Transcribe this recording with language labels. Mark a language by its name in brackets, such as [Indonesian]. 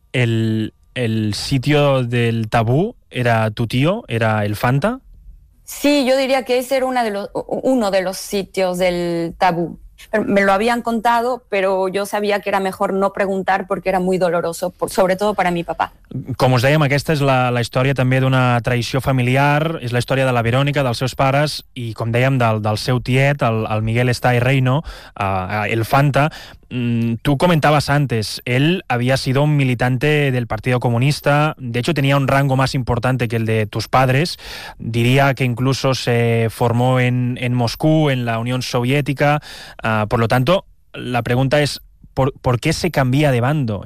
[Spanish] El sitio del tabú era tu tío, era el Fanta. Sí, yo diría que ese era uno de los sitios del tabú. Me lo habían contado, pero yo sabía que era mejor no preguntar porque era muy doloroso, sobre todo para mi papá. [Catalan] Com us dèiem, aquesta és la història també d'una traïció familiar, és la història de la Verònica, dels seus pares, i com dèiem, del seu tiet, el Miguel Estay Reino, el Fanta. [Spanish] Tú comentabas antes, él había sido un militante del Partido Comunista, de hecho tenía un rango más importante que el de tus padres, diría que incluso se formó en Moscú, en la Unión Soviética, por lo tanto, la pregunta es, ¿por qué se cambia de bando?